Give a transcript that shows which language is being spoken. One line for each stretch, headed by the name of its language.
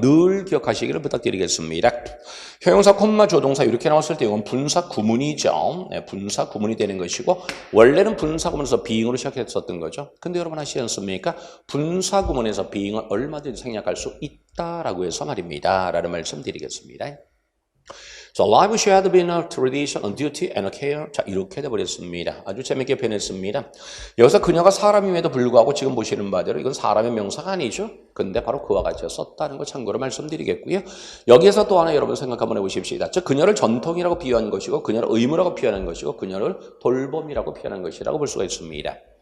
Korean: 늘 기억하시기를 부탁드리겠습니다. 형용사 콤마 주어동사 이렇게 나왔을 때 이건 분사 구문이죠. 네, 분사 구문이 되는 것이고 원래는 분사 구문에서 being으로 시작했었던 거죠. 근데 여러분 아시지 않습니까? 분사 구문에서 being을 얼마든지 생략할 수 있다라고 해서 말입니다. 라는 말씀 드리겠습니다.
English: So life should be a tradition, a duty, and a care.
Korean: 자, 이렇게 돼버렸습니다. 아주 재밌게 표현했습니다. 여기서 그녀가 사람임에도 불구하고 지금 보시는 바대로 이건 사람의 명사가 아니죠. 근데 바로 그와 같이 썼다는 거 참고로 말씀드리겠고요. 여기에서 또 하나 여러분 생각 한번 해보십시오. 즉 그녀를 전통이라고 비유한 것이고 그녀를 의무라고 표현한 것이고 그녀를 돌봄이라고 표현한 것이라고 볼 수가 있습니다.